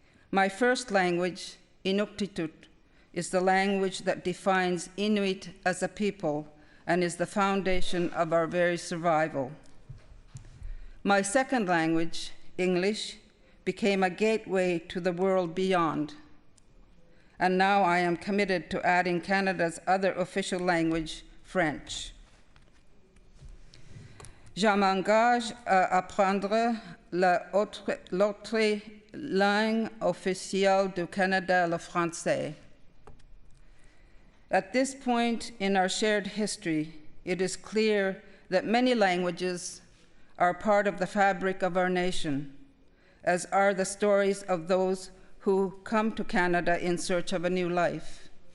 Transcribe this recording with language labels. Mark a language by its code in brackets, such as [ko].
[en] My first language, Inuktitut, is the language that defines Inuit as a people and is the foundation of our very survival. My second language, English, became a gateway to the world beyond. And now I am committed to adding Canada's other official language, French. [fr] Je m'engage à apprendre l'autre langue officielle du Canada, le français. [en] At this point in our shared history, it is clear that many languages are part of the fabric of our nation, as are the stories of those who come to Canada in search of a new life.